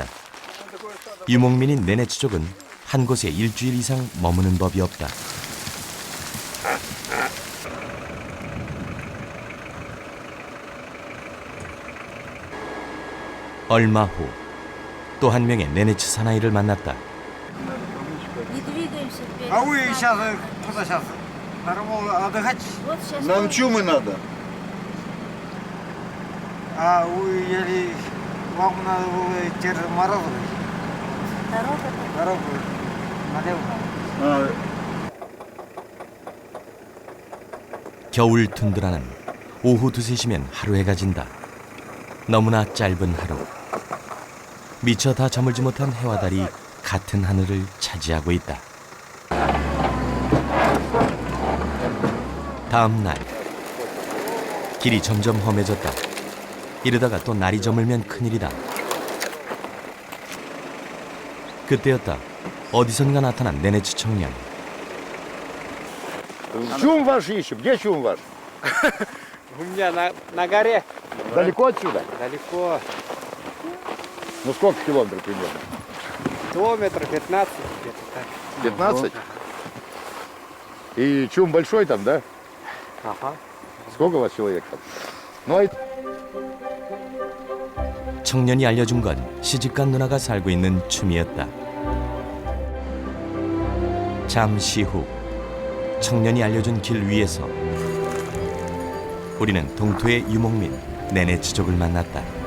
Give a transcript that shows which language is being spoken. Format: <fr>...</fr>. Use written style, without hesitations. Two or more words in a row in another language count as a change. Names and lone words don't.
<ko>유목민인 네네츠족은 한 곳에 일주일 이상 머무는 법이 없다. 얼마 후 또 한 명의 네네츠 사나이를 만났다.</ko> <ru>А вы сейчас куда сейчас? Отдыхать? Нам чумы надо. А вы или вам надо было идти морозовый? Дорогу налево.</ru> <ko>겨울 툰드라는 오후 2~3시면 하루 해가 진다. 너무나 짧은 하루. 미처 다 저물지 못한 해와 달이 같은 하늘을 차지하고 있다. 다음 날 길이 점점 험해졌다. 이러다가 또 날이 저물면 큰일이다. 그때였다. 어디선가 나타난 네네츠 청년.</ko> <ru>Чум ваш ищем. Где чум ваш? У меня на горе. Далеко отсюда? Далеко. Ну сколько километров примерно? Километров 15 где-то так. 15? И чум большой там, да? Ага. Сколько у вас человек там? Ну, а</ru> <ko>청년이 알려준 건 시집간 누나가 살고 있는 춤이었다. 잠시 후 청년이 알려준 길 위에서 우리는 동토의 유목민 네네츠족을 만났다.</ko>